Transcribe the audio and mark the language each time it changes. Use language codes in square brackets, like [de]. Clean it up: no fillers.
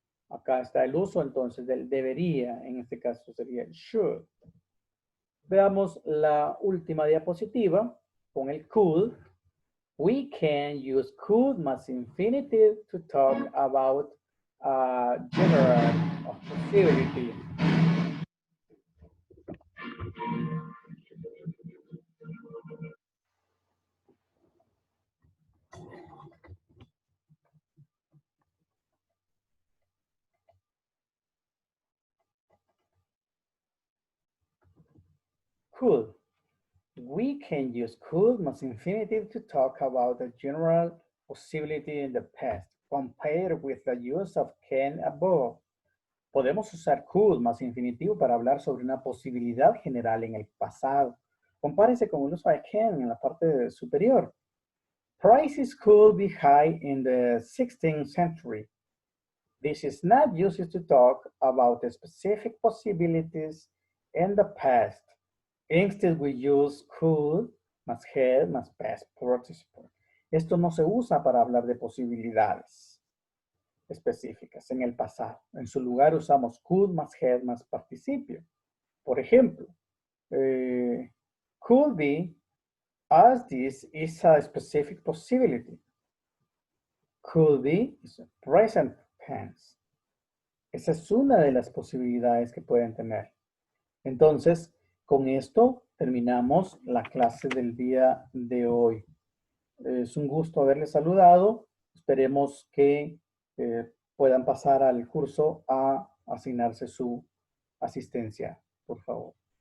[es] Acá está el uso entonces del debería, en este caso sería el should. Veamos la última diapositiva con el could. [en] We can use could más infinitive to talk about general possibility. Could. We can use could más infinitive to talk about a general possibility in the past, compared with the use of can above. [es] Podemos usar could más infinitivo para hablar sobre una posibilidad general en el pasado. Compárese con el uso de can en la parte superior. [en] Prices could be high in the 16th century. This is not used to talk about the specific possibilities in the past. Instead, we use could más have más past participle. [es] Esto no se usa para hablar de posibilidades específicas en el pasado. En su lugar usamos could más have más participio. Por ejemplo, [en] could be as this is a specific possibility. Could be is a present tense. [es] Esa es una de las posibilidades que pueden tener. Entonces, con esto terminamos la clase del día de hoy. Es un gusto haberles saludado. Esperemos que puedan pasar al curso a asignarse su asistencia, por favor.